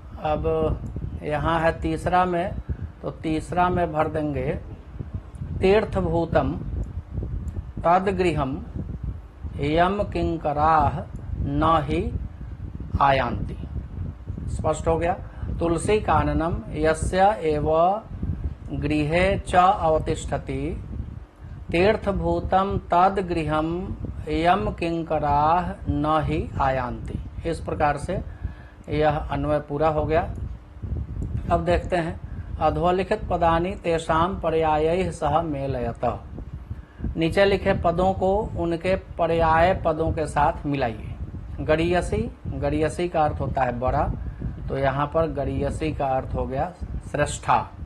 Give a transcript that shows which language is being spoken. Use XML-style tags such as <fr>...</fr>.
<hi>अब यहाँ है तीसरा में, तो तीसरा में भर देंगे</hi> <sa>तीर्थभूतम तद्गृहम यम किंकराः न ही आयान्ति।</sa> <hi>स्पष्ट हो गया।</hi> <sa>तुलसी काननम यस्य एव गृहे च अवतिष्ठति तीर्थभूतम तद्गृहम यम किंकराः न ही आयान्ति।</sa> <hi>इस प्रकार से यह अन्वय पूरा हो गया। अब देखते हैं</hi> <sa>अधोलिखित पदानि तेषां पर्यायैः सह मेलयत।</sa> <hi>नीचे लिखे पदों को उनके पर्याय पदों के साथ मिलाइए। गरीयसी, गरीयसी का अर्थ होता है बड़ा, तो यहाँ पर गरीयसी का अर्थ हो गया श्रेष्ठा।</hi>